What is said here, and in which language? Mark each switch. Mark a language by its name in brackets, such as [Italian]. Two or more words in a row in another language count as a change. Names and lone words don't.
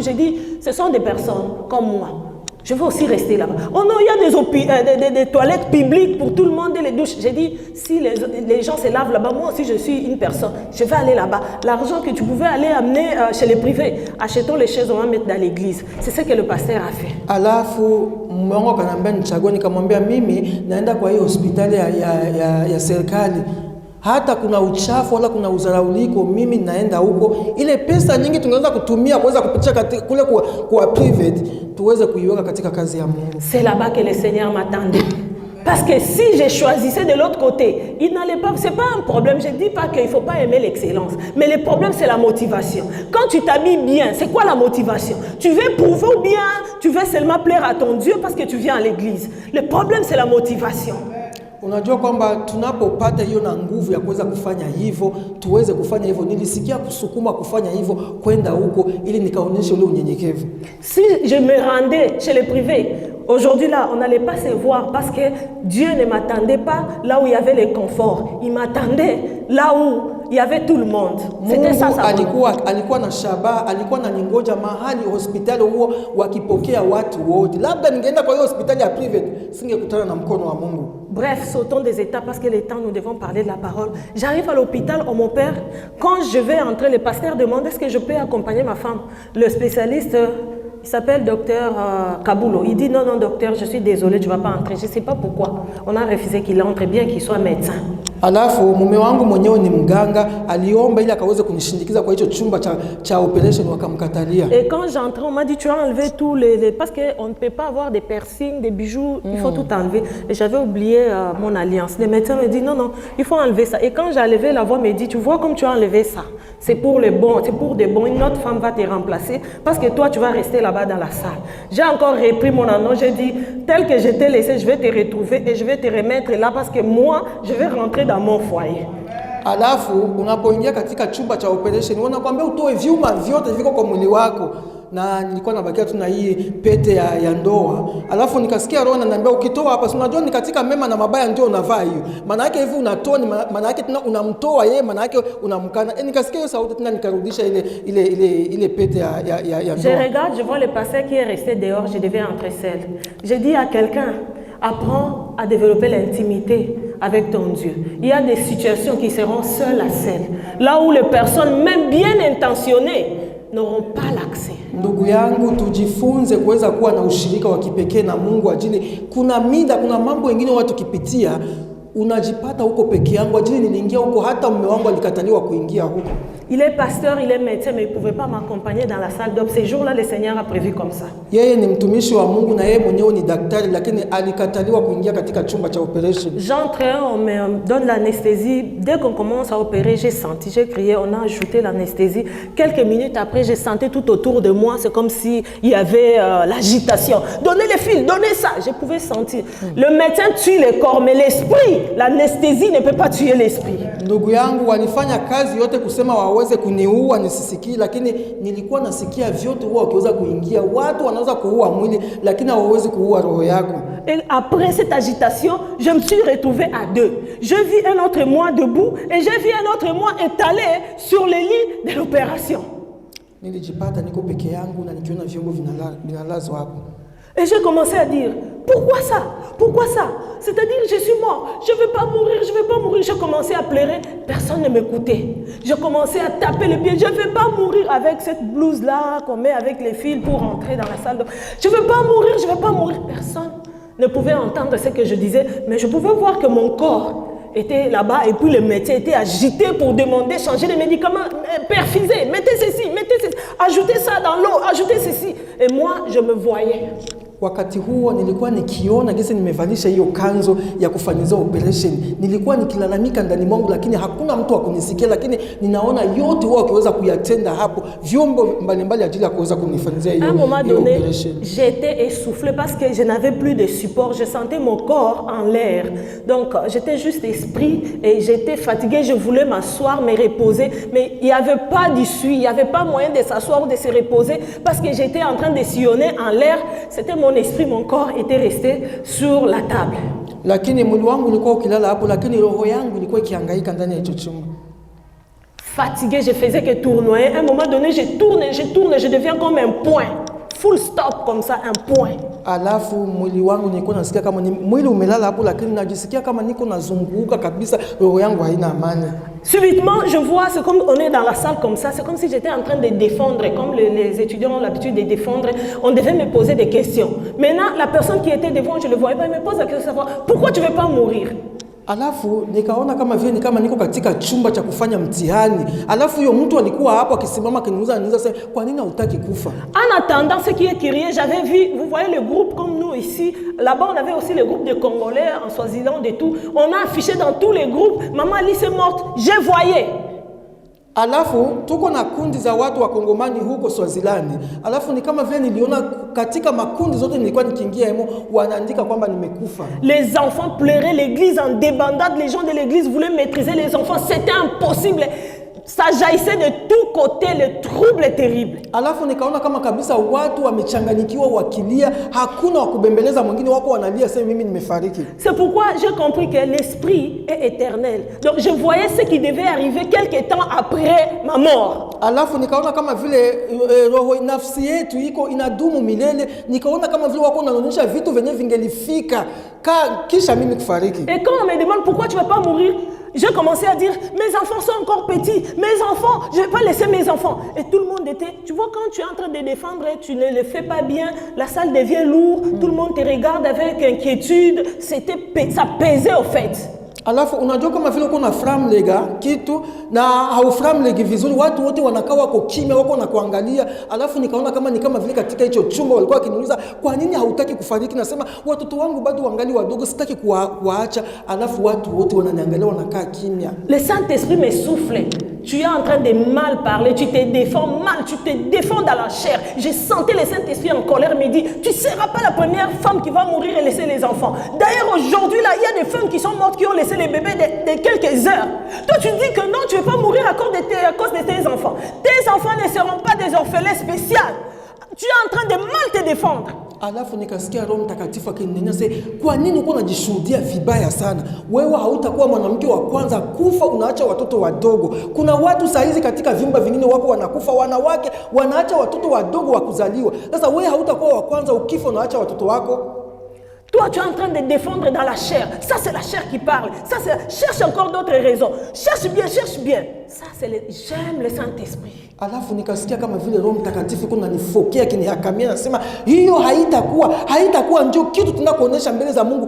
[French] J'ai dit, ce sont des personnes comme moi. Je veux aussi rester là-bas. Oh non, il y a des toilettes publiques pour tout le monde et les douches. J'ai dit, si les gens se lavent là-bas, moi aussi je suis une personne. Je vais aller là-bas. L'argent que tu pouvais aller amener chez les privés, achetons les chaises, on va mettre dans l'église. C'est ce que le pasteur a fait. [Swahili] Alafu mwangu kanambia nichague, nikamwambia mimi naenda kwa hiyo hospitali ya serikali. Hata kuna uchafu wala kuna uzarauliko, mimi naenda huko. Ile pesa nyingi tungeweza kutumia kuweza kupitisha kule kwa private, tuweze kuiweka katika kazi ya Mungu. [French] C'est là-bas que le Seigneur m'attendait. Parce que si je choisissais de l'autre côté, il n'allait pas, c'est pas un problème. Je ne dis pas qu'il ne faut pas aimer l'excellence. Mais le problème, c'est la motivation. Quand tu t'habilles bien, c'est quoi la motivation? Tu veux prouver ou bien tu veux seulement plaire à ton Dieu parce que tu viens à l'église? Le problème, c'est la motivation. [Swahili] Unajua kwamba tunapopata hiyo na nguvu ya kuweza kufanya hivyo, tuweze kufanya hivyo. Nilisikia kusukuma kufanya hivyo kwenda huko ili nikaonyeshe ule unyenyekevu. [French] Si je me rendais chez les privés, aujourd'hui là, on n'allait pas se voir parce que Dieu ne m'attendait pas là où il y avait le confort. Il m'attendait là où il y avait tout le monde. C'était ça. [Swahili] Alikuwa na shabaha, alikuwa na ningoja mahali hospitali huo wakipokea watu wote. Labda ningeenda kwa hiyo hospitali ya private, singekutana na mkono wa Mungu. [French] Bref, sautons des étapes parce que les temps nous devons parler de la parole. J'arrive à l'hôpital, on m'opère. Quand je vais entrer, le pasteur demande est-ce que je peux accompagner ma femme. Le spécialiste, il s'appelle docteur Kabulo. Il dit non, docteur, je suis désolé, tu ne vas pas entrer. Je ne sais pas pourquoi. On a refusé qu'il entre, bien qu'il soit médecin. [Swahili] Alafu mume wangu mwenyewe ni mganga, aliomba ili akaweze kunishindikiza kwa hicho chumba cha operation, wakamkatalia. [French] Et quand j'entrais, on m'a dit tu as enlevé tous les parce que on ne peut pas avoir des piercings, des bijoux, il faut tout enlever. Et j'avais oublié mon alliance. Le médecin me dit non, il faut enlever ça. Et quand j'ai enlevé, la voix me dit tu vois comme tu as enlevé ça, c'est pour les bons, c'est pour des bons. Une autre femme va te remplacer parce que toi tu vas rester là-bas dans la salle. J'ai encore repris mon annonce, j'ai dit tel que je t'ai laissé, je vais te retrouver et je vais te remettre là parce que moi je vais rentrer dans mon foyer. [Swahili] Alafu unapoingia katika chumba cha operation wanakuambia utoe vyuma vyote viko kwa mwili wako. na nilikuwa nabakia tu na hii pete ya ndoa. Alafu nikasikia roho ananiambia ukitoa hapa, unajua ni katika mema na mabaya ndio unavaa hiyo. Maana yake hivi unatoa, maana yake tena unamtoa yeye, maana yake unamkana. Nikasikia hiyo sauti tena nikarudisha ile pete ya ndoa. [French] Je regarde, je vois le pasteur qui est resté dehors, je devais entrer seul. Je dis à quelqu'un, apprends à développer l'intimité avec ton Dieu. Il y a des situations qui seront seules à celles, là où les personnes, même bien intentionnées, n'auront pas l'accès. [Swahili] Ndugu yangu, tujifunze kuweza kuwa na ushirika wa kipekee na Mungu ajili kuna mambo mengine watu kipitia unajipata huko peke yangu ajili niliingia huko hata mume wangu alikataliwa kuingia huko. [French] Il est pasteur, il est médecin, mais il ne pouvait pas m'accompagner dans la salle d'op. Ces jours-là, le Seigneur a prévu comme ça. [Swahili] Yeye ni mtumishi wa Mungu na yeye mwenyewe ni daktari, lakini alikataliwa kuingia katika chumba cha operation. [French] J'entre, on me donne l'anesthésie. Dès qu'on commence à opérer, j'ai senti, j'ai crié, on a ajouté l'anesthésie. Quelques minutes après, j'ai senti tout autour de moi, c'est comme s'il y avait l'agitation. Donnez les fils, donnez ça. Je pouvais sentir. Le médecin tue le corps, mais l'esprit, l'anesthésie ne peut pas tuer l'esprit. [Swahili] Ndugu yangu walifanya kazi yote kusema waweze kuniua nisisikii, lakini nilikuwa nasikia vyote wao wakiweza kuingia. Watu wanaweza kuua mwili lakini hawawezi kuua roho yako. [French] Et après cette agitation, je me suis retrouvée à deux. Je vis un autre moi debout et j'ai vu un autre moi étalé sur le lit de l'opération. [Swahili] Nilijipata niko peke yangu na nikiona vyombo vinalazwa hapo. [French] Et j'ai commencé à dire, pourquoi ça? Pourquoi ça? C'est-à-dire, je suis mort, je ne vais pas mourir, je ne vais pas mourir. J'ai commencé à pleurer, personne ne m'écoutait. J'ai commencé à taper les pieds, je ne vais pas mourir avec cette blouse-là qu'on met avec les fils pour rentrer dans la salle. Je ne vais pas mourir, je ne vais pas mourir. Personne ne pouvait entendre ce que je disais, mais je pouvais voir que mon corps était là-bas et puis le médecin était agité pour demander changer les médicaments, perfuser, mettez ceci, ajoutez ça dans l'eau, ajoutez ceci. Et moi, je me voyais. [Swahili] Wakati huo nilikuwa nikiona gisi nimevalisha hiyo kanzo ya kufanyia operation. Nilikuwa nikilalamika ndani mwangu lakini hakuna mtu wa kunisikia, lakini ninaona yote wao wakiweza kuyatenda hapo vyombo mbalimbali ajili ya kuweza kunifanyia hiyo operation. [French] À un moment donné, j'étais essoufflé parce que je n'avais plus de support, je sentais mon corps en l'air. Donc j'étais juste esprit et j'étais fatigué, je voulais m'asseoir, me reposer, mais il n'y avait pas d'issue, il n'y avait pas moyen de s'asseoir ou de se reposer parce que j'étais en train de sillonner en l'air. C'était mon esprit, mon corps était resté sur la table. [Swahili] Lakini mwili wangu ulikuwa ukilala hapo, lakini roho yangu ilikuwa ikihangaika ndani ya hicho chumba. [French] Fatigué, je faisais que tournoyer. À un moment donné, je tourne, je deviens comme un point. [English] Full stop [French] comme ça, un point. [Swahili] Alafu mwili wangu nilikuwa nasikia kama ni mwili umelala hapo, lakini najisikia kama niko nazunguka kabisa, roho yangu haina amani. [French] Subitement, je vois, c'est comme on est dans la salle comme ça, c'est comme si j'étais en train de défendre, comme les étudiants ont l'habitude de défendre, on devait me poser des questions. Maintenant, la personne qui était devant, je ne le voyais pas, elle me pose la question de savoir, pourquoi tu ne veux pas mourir? [Swahili] Alafu nikaona kama vile ni kama niko katika chumba cha kufanya mtihani. Alafu huyo mtu alikuwa hapo akisimama akiniuliza sasa kwa nini hutaki kufa? [French] En attendant ce qui est crié, j'avais vu, vous voyez le groupe comme nous ici, là-bas on avait aussi le groupe de Congolais en Swaziland et tout. On a affiché dans tous les groupes, maman Alice est morte, je voyais. [Swahili] Alafu tuko na kundi za watu wa Kongomani huko Swaziland. Alafu ni kama vile niliona katika makundi zote nilikuwa nikiingia hemo wanaandika kwamba nimekufa. [French] Les enfants pleuraient, l'église en débandade, les gens de l'église voulaient maîtriser les enfants, c'était impossible. Ça jaillissait de tous côtés, le trouble est terrible. [Swahili] Alafu nikaona kama kabisa watu wamechanganyikiwa wakilia, hakuna wakubembeleza mwingine wako wanalia sasa mimi nimefariki. [French] C'est pourquoi j'ai compris que l'esprit est éternel. Donc je voyais ce qui devait arriver quelque temps après ma mort. [Swahili] Alafu nikaona kama vile roho nafsi yetu iko inadumu milele, nikaona kama vile wako wanaonyesha vitu venye vingelifika kisha mimi kufariki. [French] Et quand on me demande pourquoi tu vas pas mourir, j'ai commencé à dire, mes enfants sont encore petits, mes enfants, je ne vais pas laisser mes enfants. Et tout le monde était, tu vois, quand tu es en train de défendre, tu ne le fais pas bien, la salle devient lourde, tout le monde te regarde avec inquiétude, ça pesait au fait. [Swahili] Alafu unajua kama vile uko na framlega kitu na hauframlegi vizuri, watu wote wanakaa wako kimya, wako na kuangalia. Alafu nikaona kama ni kama vile katika hicho chumba walikuwa wakiniuliza kwa nini hautaki kufariki, nasema watoto wangu bado wangali wadogo, sitaki kuwaacha. Alafu watu wote wananiangalia wanakaa kimya. [French] Le Saint-Esprit me souffle. Tu es en train de mal parler, tu te défends mal, tu te défends dans la chair. J'ai senti le Saint-Esprit en colère me dit, tu ne seras pas la première femme qui va mourir et laisser les enfants. D'ailleurs, aujourd'hui, là, il y a des femmes qui sont mortes qui ont laissé les bébés de quelques heures. Toi, tu dis que non, tu ne veux pas mourir à cause de tes enfants. Tes enfants ne seront pas des orphelins spéciaux. Tu es en train de mal te défendre. [Swahili] Alafu nikasikia Roho Mtakatifu akininyanyasa, kwa nini uko unajishuhudia vibaya sana? Wewe hautakuwa mwanamke wa kwanza kufa, unaacha watoto wadogo. Kuna watu saizi katika vyumba vingine wako wanakufa, wanawake wanaacha watoto wadogo wa kuzaliwa. Sasa wewe hautakuwa wa kwanza ukifa unaacha watoto wako. [French] Toi, tu es en train de défendre dans la chair. Ça, c'est la chair qui parle. Ça, c'est... Cherche encore d'autres raisons. Cherche bien, cherche bien. Ça, c'est le... J'aime le Saint-Esprit. [Swahili] Alafu nikasikia kama vile Roho Mtakatifu kuna nifokea kinihakamia, nasema hiyo haitakuwa ndio kitu tunakuonesha mbele za Mungu.